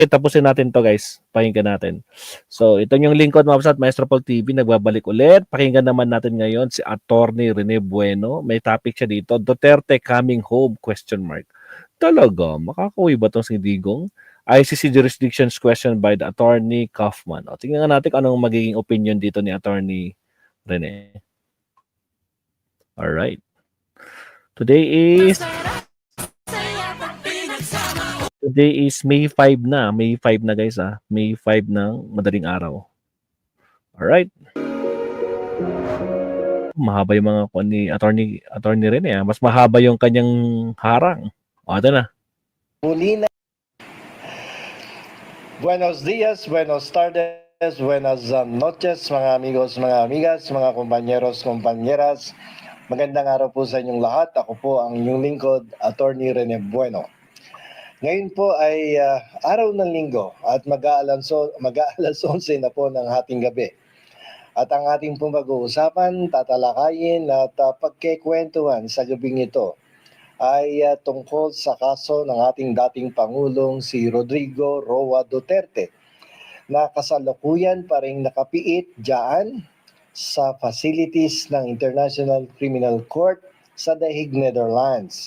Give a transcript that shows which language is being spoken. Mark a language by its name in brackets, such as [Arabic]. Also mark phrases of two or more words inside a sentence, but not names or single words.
[Filipino] tapusin natin to guys. Pakinggan natin. So, ito yung lingkod mga at Maestro Paul TV. Nagbabalik ulit. Pakinggan naman natin ngayon si Attorney Rene Bueno. May topic siya dito. Duterte [English] coming home? Question mark. [Filipino] Talaga? Makakauwi ba itong si Digong? [English] ICC jurisdictions question by the Attorney Kaufman. [Filipino] O, tingnan natin anong magiging opinion dito ni Attorney Rene. [English] Alright. Today is May 5 na. [Filipino] May 5 na guys ah. May 5 ng madaling araw. Alright. Mahaba yung mga ni attorney rin eh. Mas mahaba yung kanyang harang. O, ito na. Muli na. [Spanish] Buenos días, buenos tardes, buenas noches, mga amigos, mga amigas, mga kompanyeros, kompanyeras. [Filipino] Magandang araw po sa inyong lahat. Ako po ang inyong lingkod, Attorney Rene Bueno. Ngayon po ay araw ng linggo at mag-aalas 11 na po ng ating gabi. At ang ating pong pag-uusapan, tatalakayin at pagkikwentuhan sa gabing ito ay tungkol sa kaso ng ating dating Pangulong si Rodrigo Roa Duterte na kasalukuyan pa rin nakapiit dyan sa facilities ng International Criminal Court sa The Hague, Netherlands.